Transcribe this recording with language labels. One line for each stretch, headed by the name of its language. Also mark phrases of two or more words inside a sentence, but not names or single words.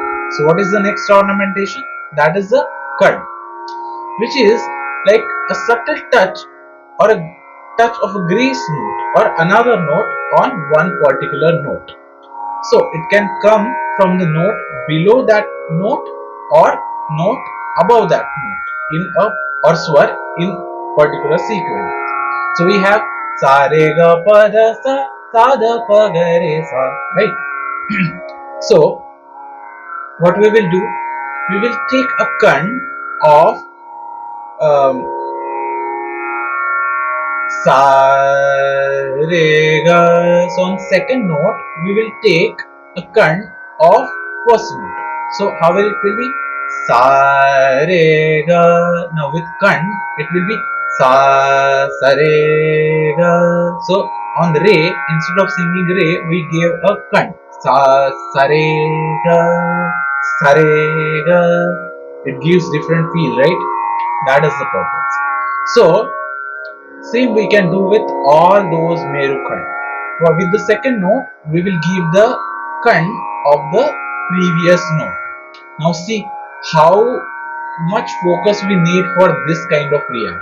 English: So what is the next ornamentation? That is the kad, which is like a subtle touch or a touch of a grace note or another note on one particular note. So it can come from the note below that note or note above that note in a or swar in particular sequence. So we have sa re ga pa da sa da pa ga re sa, right? So what we will do, we will take a kan of sa re ga. So on second note we will take a kan of first note. So how will it will be? Sa re ga. Now with kan it will be sa sa re ga. So on the re, instead of singing re, we gave a kan. Sa sa re ga, sa re ga. It gives different feel, right? That is the purpose. So same we can do with all those Merukhand. With the second note, we will give the kan of the previous note. Now see how much focus we need for this kind of riyaz.